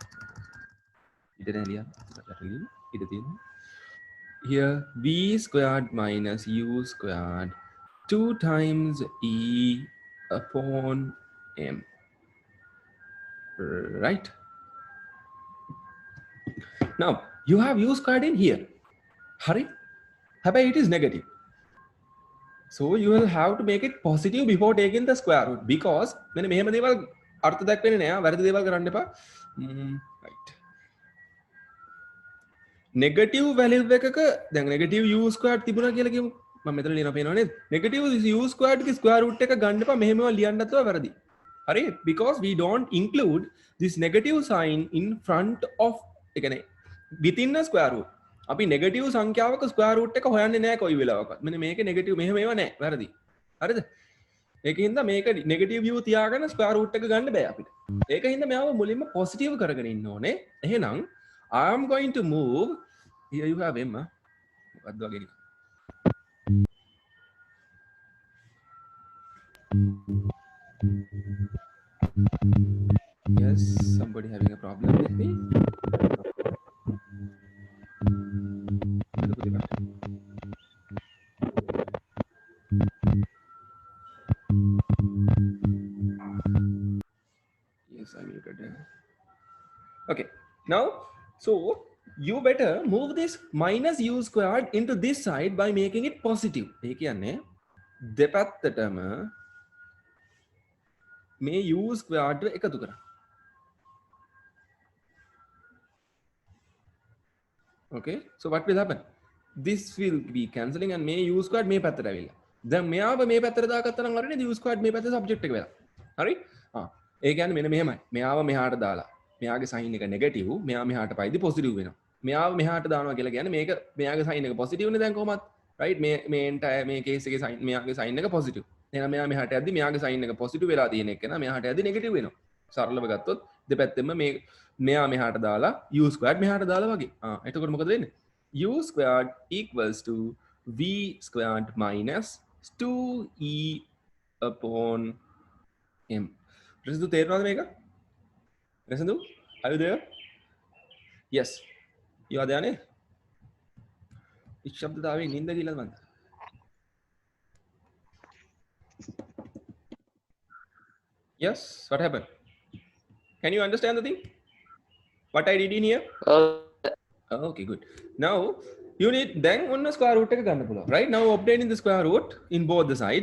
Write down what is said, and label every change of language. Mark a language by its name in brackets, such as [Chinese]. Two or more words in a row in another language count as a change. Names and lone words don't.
[English] Here v squared minus u squared 2 times e upon m, right? Now you have u squared in here. Hurry, however it is negative, so you will have to make it positive before taking the square root, because [Sinhala] මෙන්න මෙහෙම දේවල් අර්ථ දක්වන්නේ නෑ. වැරදි දේවල් කරන්න එපා. Right. [English] Negative value [Sinhala] එකක දැන් [English] negative u squared [Sinhala] තිබුණා කියලා කියමු. මම මෙතන ලියනවා පේනව නේද? [English] Negative u squared [Sinhala] ගේ [English] square root [Sinhala] එක ගන්න එපා. මෙහෙමව ලියන්නත් වැරදි. හරි? [English] Because we don't include this negative sign in front of [Sinhala] ඒ කියන්නේ [English] within a square root. [Sinhala] අපි negative සංඛ්‍යාවක [English] square root [Sinhala] එක හොයන්නේ නැහැ කොයි වෙලාවකවත්. මෙන්න මේකේ negative මෙහෙම ඒවා නැහැ. වැරදි. හරිද? ඒකින්ද මේක negative u තියාගෙන [English] square root [Sinhala] එක ගන්න බෑ අපිට. ඒකින්ද මෙයාව මුලින්ම positive කරගෙන ඉන්න ඕනේ. එහෙනම් [English] I am going to move. Here you have m. Yes, somebody having a problem with me. Yes, I muted. Okay, now, so you better move this minus u squared into this side by making it positive. [Sinhala] ඒ කියන්නේ දෙපැත්තටම මේ [English] u squared [Sinhala] එකතු කරා. [English] Okay, so what will happen? This will be cancelling and may u squared [Sinhala] මේ පැත්තට ඇවිල්ලා. දැන් මෙයාව මේ පැත්තට දාගත්තා නම් හරිනේ [English] u squared [Sinhala] මේ පැත්තේ subject එක වෙලා. හරි? ඒ කියන්නේ මෙන්න මෙහෙමයි. මෙයාව මෙහාට දාලා මෙයාගේ sign එක negative, මෙයා මෙහාට පයිදි positive වෙනවා. මෙයාව මෙහාට දානවා කියලා කියන්නේ මේක මෙයාගේ sign එක positive නේ දැන් කොහොමත්. right? මේ entire මේ case එකේ sign මෙයාගේ sign එක positive. එහෙනම් මෙයා මෙහාට යද්දි මෙයාගේ sign එක positive වෙලා තියෙන එක නා මෙහාට යද්දි negative වෙනවා. සරලව ගත්තොත් දෙපැත්තෙම මේ මෙයා මෙහාට දාලා [English] u squared [Sinhala] මෙහාට දාලා වගේ. එතකොට මොකද වෙන්නේ? [English] u squared equals to v squared minus 2e upon m. [Sinhala] Residue තේරෙනවද මේක? [English] Residue, are you there? [Sinhala] Yes. [English] You are there [Sinhala] නේ? ඉච්ඡබ්ද දාවේ නින්ද ගිහලා මන්ද? [English] Yes, what happened? Can you understand the thing? What I did in here? Okay, good. Now you need then one square root [Sinhala] එක ගන්න පුළුවන්. [English] Right? Now obtaining the square root in both the sides.